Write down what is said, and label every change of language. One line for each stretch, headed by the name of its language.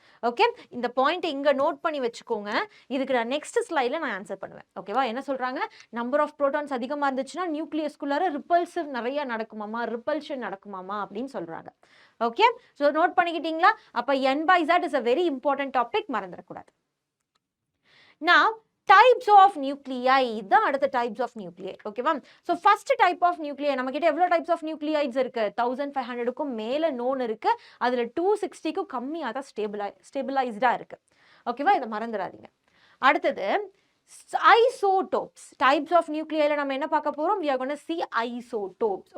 Tamil: Okay, இந்த point இங்க note பண்ணி வச்சுக்கோங்க, இதுக்கு நான் நெக்ஸ்ட் ஸ்லைட்ல நான் ஆன்சர் பண்ணுவேன். ஓகேவா? என்ன சொல்றாங்க, நம்பர் ஆஃப் புரோட்டான்ஸ் அதிகமா இருந்துச்சுன்னா நியூக்ளியஸ்குள்ளார ரிப்பல்சிவ் நிறைய நடக்குமாமா, ரிப்பல்ஷன் நடக்குமாமா அப்படின்னு சொல்றாங்க. Okay, so note பண்ணிக்கிட்டீங்களா? அப்ப N/Z
English: is a very important topic,
Tamil: மறந்துடக்கூடாது.
English: Now types of nuclei,
Tamil: இதான் அடுத்த
English: types of nuclei.
Tamil: ஓகேவா? ஸோ ஃபர்ஸ்ட் டைப் ஆஃப் நியூக்ளியை நம்ம கிட்ட எவ்வளோ டைப்ஸ் ஆஃப் நியூக்ளியைட்ஸ் இருக்கு, 1500க்கும் மேல நோன் இருக்கு, அதுல 260க்கும் கம்மியாக தான் ஸ்டேபிளைஸ்டா இருக்கு. ஓகேவா? இதை மறந்துடாதீங்க. அடுத்தது ஐசோடோப்ஸ், டைப்ஸ் ஆஃப் நியூக்ளியைல நம்ம என்ன பார்க்க போறோம்,
English: we are going to see isotopes.